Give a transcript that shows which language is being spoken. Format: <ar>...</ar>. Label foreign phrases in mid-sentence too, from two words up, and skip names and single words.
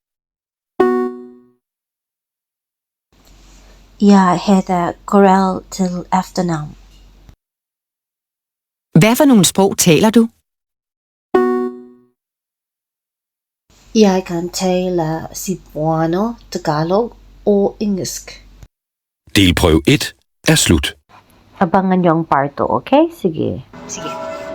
<da>Jeg hedder Coral til efternavn. Hvad for nogle sprog taler du? Jeg kan tale Cebuano, Tagalog og engelsk. Delprøve 1 er slut.</da> <tl>Abangan niyo ang part 2, okay? Sige.</tl>